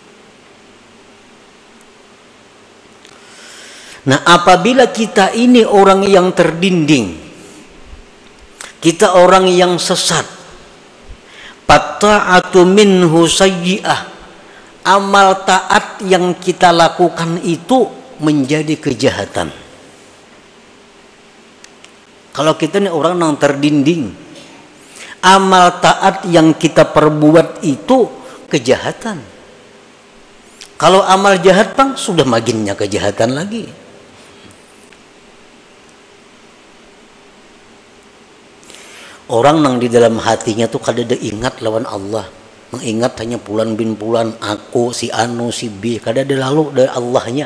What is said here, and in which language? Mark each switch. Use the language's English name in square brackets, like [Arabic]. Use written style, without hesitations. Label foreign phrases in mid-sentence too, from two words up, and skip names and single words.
[Indonesian] Nah, apabila kita ini orang yang terdinding, kita orang yang sesat, [Arabic] فالطاعة منه سيئة, [Indonesian] amal taat yang kita lakukan itu menjadi kejahatan. Kalau kita ini orang yang terdinding, amal taat yang kita perbuat itu kejahatan. [Banjar] Kalau amal jahat bang, sudah maginnya kejahatan lagi. Orang yang di dalam hatinya tuh kada ada ingat lawan Allah, mengingat hanya pulan bin pulan, aku, si anu, si B, kada ada lalu dari Allahnya.